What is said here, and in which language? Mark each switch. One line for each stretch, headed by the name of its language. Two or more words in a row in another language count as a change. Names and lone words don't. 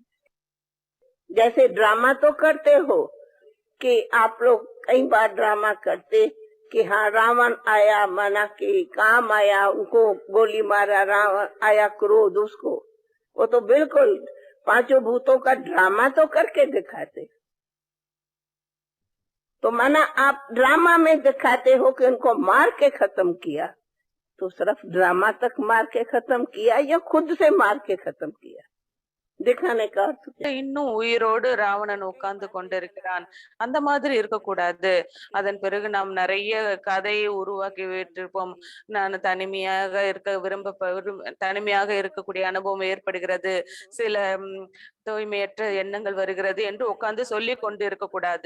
Hindi: जैसे ड्रामा तो करते हो कि आप लोग कई बार ड्रामा करते कि हाँ रावण आया, माना कि काम आया, उनको गोली मारा, रावण आया क्रोध उसको, वो तो बिल्कुल पांचों भूतों का ड्रामा तो करके दिखाते। तो माना आप ड्रामा में दिखाते हो कि उनको मार के खत्म किया, तो सिर्फ ड्रामा तक मार के खत्म किया या खुद से मार के खत्म किया? दिखाने का अर्थ क्या?
Tamil: இன்னும் உயிரோடு ராவணன் உட்கார்ந்து கொண்டிருக்கிறான், அந்த மாதிரி இருக்கக்கூடாது. அதன் பிறகு நாம் நிறைய கதையை உருவாக்கி விட்டிருப்போம். நான் தனிமையாக தனிமையாக இருக்கக்கூடிய அனுபவம் ஏற்படுகிறது, சில தூய்மையற்ற எண்ணங்கள் வருகிறது என்று உட்கார்ந்து சொல்லி கொண்டு இருக்கக்கூடாது.